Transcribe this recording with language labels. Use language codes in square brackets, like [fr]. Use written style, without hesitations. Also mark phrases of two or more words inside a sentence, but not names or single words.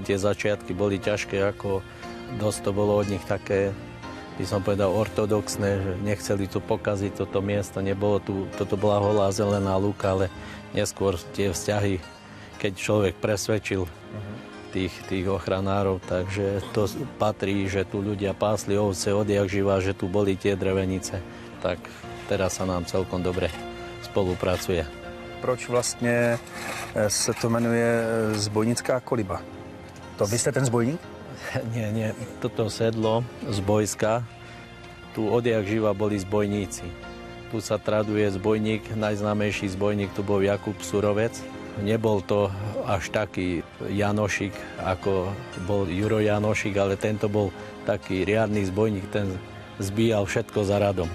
[sk] Tie začiatky boli ťažké, ako dosť to bolo od nich také, by som povedal, ortodoxné, že nechceli tu pokaziť toto miesto, nebolo tu, toto bola holá zelená lúka, ale neskôr tie vzťahy, keď človek presvedčil tých ochranárov, takže to patrí, že tu ľudia pásli ovce odjak živá, že tu boli tie drevenice, tak teraz sa nám celkom dobre spolupracuje. [cs] Proč vlastně se to jmenuje Zbojnická koliba? To vy jste ten zbojník? [sk] Nie, toto sedlo z Bojska, tu odjak živa boli zbojníci. Tu sa traduje zbojník, najznámejší zbojník tu bol Jakub Surovec. Nebol to až taký Janošik, ako bol Juro Janošik, ale tento bol taký riadny zbojník, ten zbíjal všetko za radom.